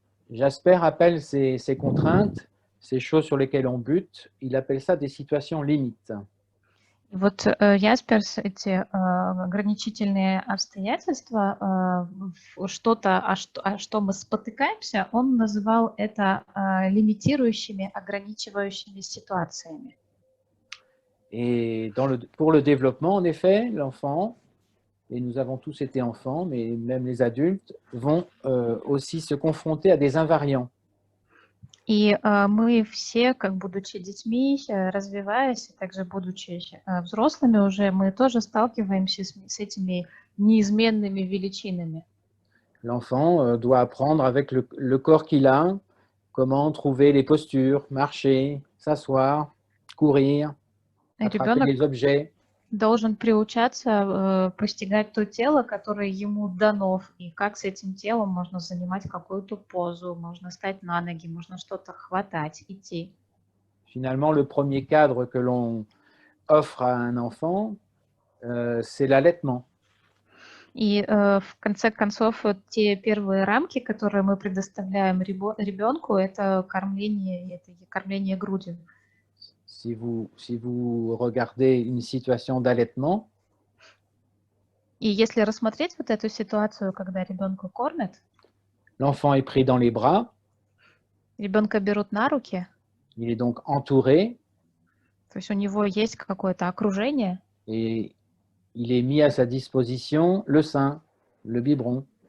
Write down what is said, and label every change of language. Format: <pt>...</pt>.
<fr>Jasper appelle ces contraintes, ces choses sur lesquelles on bute, il appelle ça des situations limites.</fr> <ru>И вот Ясперс эти ограничительные обстоятельства, что-то, что мы спотыкаемся, он называл это лимитирующими, ограничивающими ситуациями.</ru> <fr>Et pour le développement, en effet, l'enfant, et nous avons tous été enfants, mais même les adultes, vont aussi se confronter à des invariants.</fr> <ru>И мы все, как будучи детьми, развиваясь, и также будучи взрослыми уже, мы тоже сталкиваемся с этими неизменными величинами.</ru> <fr>L'enfant doit apprendre avec le corps qu'il a, comment trouver les postures, marcher, s'asseoir, courir, attraper les objets.</fr> <ru>Должен приучаться постигать то тело, которое ему дано, и как с этим телом можно занимать какую-то позу, можно встать на ноги, можно что-то хватать, идти.</ru> <fr>Finalement, le premier cadre que l'on offre à un enfant, c'est l'allaitement.</fr> <ru>И в конце концов, те первые рамки, которые мы предоставляем ребенку, это кормление грудью.</ru> <fr>Si vous regardez une situation d'allaitement,</fr> <ru>И если рассмотреть вот эту ситуацию, когда ребенка кормят,</ru> <fr>l'enfant est pris dans les bras,</fr> <ru>ребенка берут на руки,</ru> <fr>il est donc entouré,</fr> <ru>то есть у него есть какое-то окружение,</ru> <fr>et il est mis à sa disposition le sein, le biberon.</fr>